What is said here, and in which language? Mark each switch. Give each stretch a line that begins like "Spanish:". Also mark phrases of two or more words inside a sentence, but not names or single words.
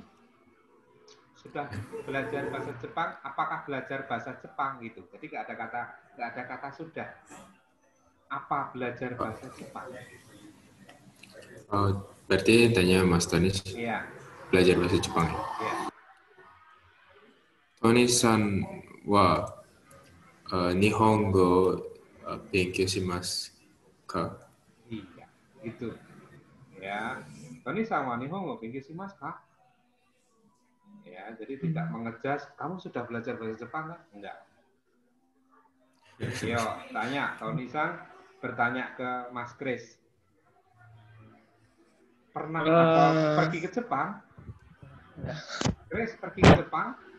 Indonesian: Sudah belajar bahasa Jepang, apakah belajar bahasa Jepang gitu. Jadi nggak ada kata sudah. Apa belajar bahasa Jepang? Oh, berarti tanya Mas Tony. Iya. Belajar bahasa Jepang. Iya.
Japanese: トニーさんは日本語勉強しますか?
Indonesian: Iya, gitu. Ya.
Japanese: トニーさんは日本語勉強しますか?
Indonesian: Ya, jadi tidak mengejas, kamu sudah belajar bahasa Jepang kan? Enggak. Yo, tanya, Tony-san bertanya ke Mas Kris. Pernah pergi ke Jepang? Kris pergi ke Jepang?